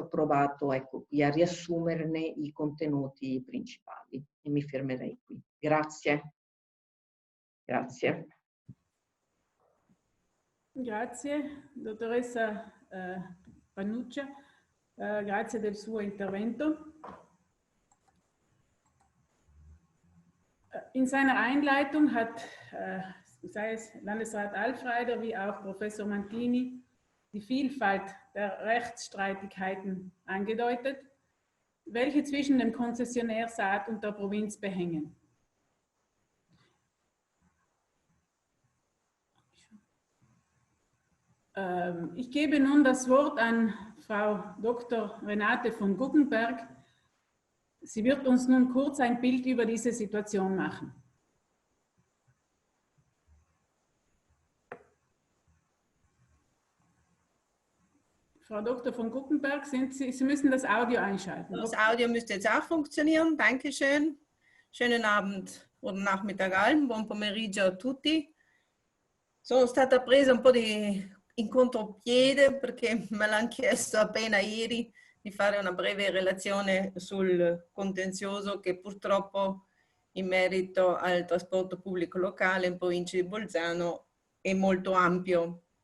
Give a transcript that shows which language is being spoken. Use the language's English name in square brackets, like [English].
[Italian] Ho provato ecco, qui a riassumerne i contenuti principali e mi fermerei qui. Grazie. Grazie. Grazie, dottoressa Pannuccia, grazie del suo intervento. [German] In seiner Einleitung hat sei es Landesrat Alfreider wie auch Professor Mantini die Vielfalt der Rechtsstreitigkeiten angedeutet, welche zwischen dem Konzessionär Saat und der Provinz behängen. Ich gebe nun das Wort an Frau Dr. Renate von Guggenberg. Sie wird uns nun kurz ein Bild über diese Situation machen. Frau Dr. von Guggenberg, Sie müssen das Audio einschalten. Das Audio müsste jetzt auch funktionieren. Dankeschön. Schönen Abend oder Nachmittag allen. [Italian] Buon pomeriggio a tutti. Sono stata presa un po' in contropiede perché me l'hanno chiesto appena ieri di fare una breve relazione sul contenzioso che purtroppo in merito al trasporto pubblico locale in provincia di Bolzano è molto ampio.